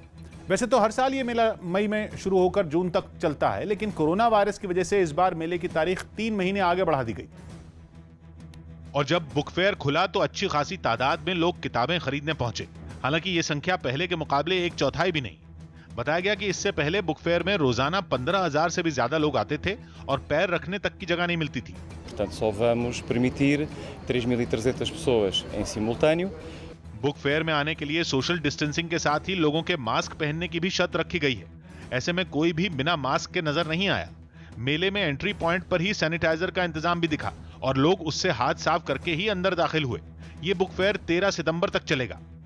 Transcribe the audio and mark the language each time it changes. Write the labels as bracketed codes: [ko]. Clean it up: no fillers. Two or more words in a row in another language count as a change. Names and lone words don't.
[hi] वैसे तो हर साल ये मेला मई में शुरू होकर जून तक चलता है, लेकिन [en] corona virus [hi] की वजह से इस बार मेले की तारीख 3 महीने आगे बढ़ा दी गई। और जब [en] book fair [hi] खुला तो अच्छी खासी तादाद में लोग किताबें खरीदने पहुंचे। हालांकि ये संख्या पहले के मुकाबले 1/4 भी नहीं। बताया गया कि इससे पहले [en] book fair [hi] में रोजाना 15,000 से भी ज्यादा लोग आते थे और पैर रखने तक की जगह नहीं मिलती थी। [pt] Portanto, só vamos permitir 3.300 pessoas em simultâneo. [en] book fair [hi] में आने के लिए [en] social distancing [hi] के साथ ही लोगों के मास्क पहनने की भी शर्त रखी गई है। ऐसे में कोई भी बिना मास्क के नजर नहीं आया। मेले में [en] entry point [hi] पर ही सैनिटाइजर का इंतजाम भी दिखा और लोग उससे हाथ साफ करके ही अंदर दाखिल हुए। ये [en] book fair [hi] 13 सितंबर तक चलेगा।